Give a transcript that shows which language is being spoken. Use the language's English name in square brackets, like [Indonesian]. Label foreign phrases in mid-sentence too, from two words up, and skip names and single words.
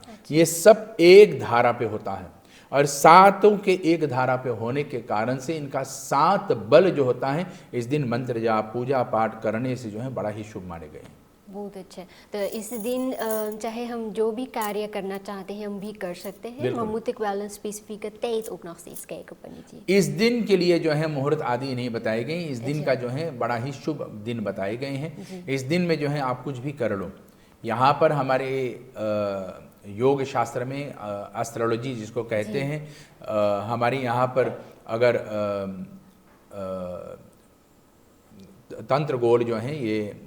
[Hindi] ये सब एक धारा पे होता है और 7 के एक धारा पे होने के कारण से इनका 7 बल जो होता है इस दिन मंत्र जाप पूजा पाठ करने से जो है बड़ा ही शुभ माने गए। बहुत अच्छा। तो इस दिन चाहे हम जो भी कार्य करना चाहते हैं हम भी कर सकते हैं, [Dutch] maar moet ik wel een specifieke tijd ook nog steeds kijken, [Hindi] पंडित जी? इस दिन के लिए जो है मुहूर्त आदि नहीं बताए गए। इस दिन का जो है बड़ा ही शुभ दिन बताए गए हैं। इस दिन में जो है आप कुछ भी कर लो। यहाँ पर हमारे योग शास्त्र में एस्ट्रोलॉजी जिसको कहते हैं, हमारे यहाँ पर अगर तंत्र गोल जो है ये